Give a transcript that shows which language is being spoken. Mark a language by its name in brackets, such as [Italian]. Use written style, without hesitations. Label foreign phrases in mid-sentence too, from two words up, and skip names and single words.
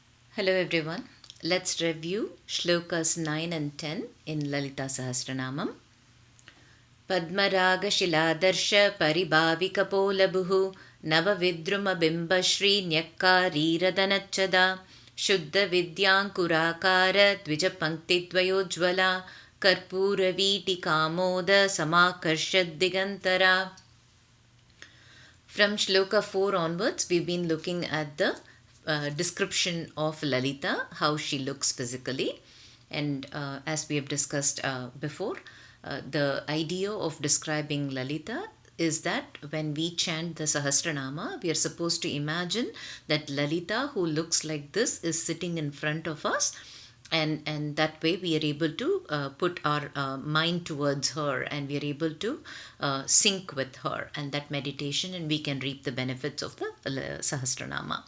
[English] Hello everyone. Let's review shlokas 9 and 10 in Lalita Sahasranamam. [Sanskrit] पद्मराग शिलादर्श परिभाविकपोलभूः नवविद्रुम बिम्बश्री न्यक्कारिरदनच्छदा शुद्ध विद्याङ्कुराकार द्विजपङ्क्ति द्वयोज्ज्वला कर्पूर वीटि कामोद समाकर्षद् दिगन्तरा. [English] From Shloka 4 onwards, we've been looking at the description of Lalita, how she looks physically. And as we have discussed before, the idea of describing Lalita is that when we chant the Sahasranama, we are supposed to imagine that Lalita, who looks like this, is sitting in front of us, and that way we are able to put our mind towards her, and we are able to sync with her and that meditation, and we can reap the benefits of the Sahasranama.